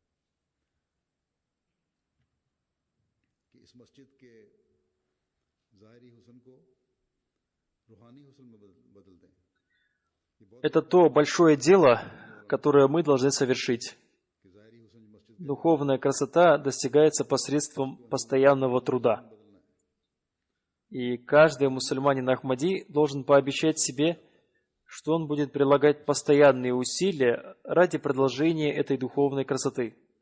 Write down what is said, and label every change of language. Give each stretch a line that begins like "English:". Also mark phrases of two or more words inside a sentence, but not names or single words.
Urdu: کہ اس مسجد کے ظاہری حسن کو روحانی حسن میں بدل دیں.
Russian: Это то большое дело, которое мы должны совершить. Духовная красота достигается посредством постоянного труда. И каждый мусульманин Ахмади должен пообещать себе, что он будет прилагать постоянные усилия ради продолжения этой духовной красоты.